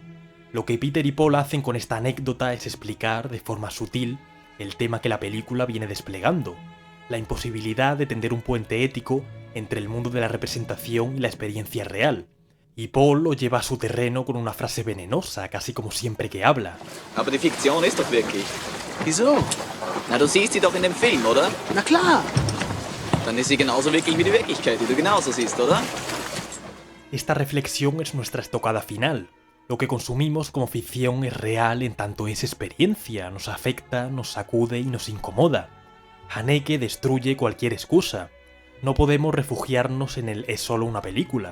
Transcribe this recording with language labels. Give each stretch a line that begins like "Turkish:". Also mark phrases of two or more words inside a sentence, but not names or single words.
Spanish: Lo que Peter y Paul hacen con esta anécdota es explicar, de forma sutil, el tema que la película viene desplegando, la imposibilidad de tender un puente ético entre el mundo de la representación y la experiencia real. Y Paul lo lleva a su terreno con una frase venenosa, casi como siempre que habla.
German: Aber die Fiktion ist doch wirklich. Wieso? Na, du siehst sie doch in dem Film, oder? Na klar. Dann ist sie genauso wirklich wie die Wirklichkeit, die du genauso siehst, oder?
Spanish: Esta reflexión es nuestra estocada final. Lo que consumimos como ficción es real en tanto es experiencia, nos afecta, nos sacude y nos incomoda. Haneke destruye cualquier excusa. No podemos refugiarnos en el es solo una película.